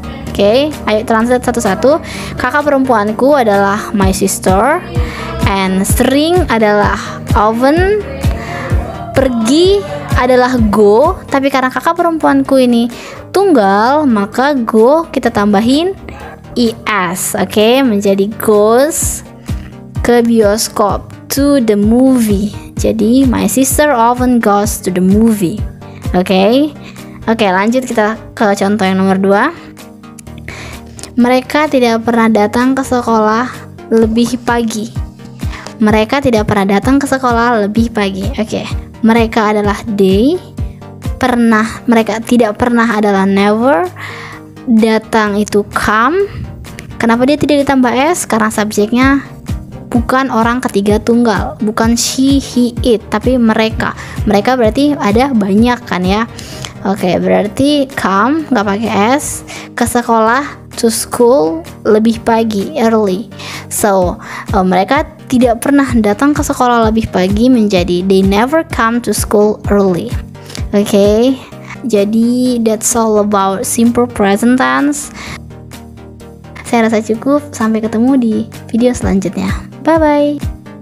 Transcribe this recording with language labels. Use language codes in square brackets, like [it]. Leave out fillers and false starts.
[id] Oke, ayo translate satu-satu. Kakak perempuanku adalah my sister, and sering adalah often, pergi adalah go, tapi karena kakak perempuanku ini tunggal, maka go kita tambahin es, oke, menjadi goes ke bioskop, to the movie. [en] Jadi my sister often goes to the movie. [id] Oke, lanjut kita ke contoh yang nomor 2. Mereka tidak pernah datang ke sekolah lebih pagi. Mereka tidak pernah datang ke sekolah lebih pagi. Oke. Mereka adalah they, mereka tidak pernah adalah never, datang itu come. Kenapa dia tidak ditambah s? Karena subjeknya bukan orang ketiga tunggal, bukan she, he, it, tapi mereka. Mereka berarti ada banyak kan ya. Oke, berarti come nggak pakai s, ke sekolah, to school, lebih pagi, early. So, mereka tidak pernah datang ke sekolah lebih pagi menjadi [en] they never come to school early. [id] Oke, jadi [en] that's all about simple present tense. [id] Saya rasa cukup, sampai ketemu di video selanjutnya. Bye bye.